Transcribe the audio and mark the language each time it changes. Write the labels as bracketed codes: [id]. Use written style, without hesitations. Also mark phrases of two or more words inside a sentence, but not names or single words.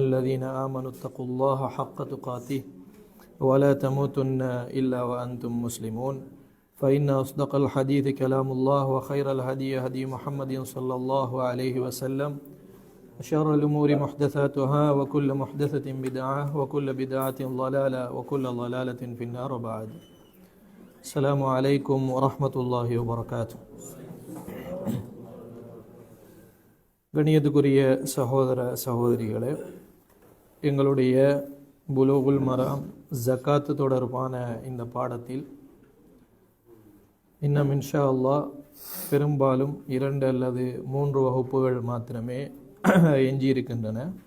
[ar] الذين آمنوا اتقوا الله حق تقاته ولا تموتن إلا وأنتم مسلمون فإن أصدق الحديث كلام الله وخير الهدي هدي محمد صلى الله عليه وسلم شر الأمور محدثاتها وكل محدثة بدعة وكل بدعة ضلالة وكل ضلالة في النار بعد السلام عليكم ورحمة الله وبركاته [ta] கண்ணியத்துக்குரிய சகோதர சகோதரிகளே, எங்களுடைய புலூகுல் மராம் ஜக்காத்து தொடர்பான இந்த பாடத்தில் இன்னும் [ar] إن شاء الله [ta] பெரும்பாலும் 2 அல்லது 3 வகுப்புகள் மாத்திரமே எஞ்சியிருக்கின்றன.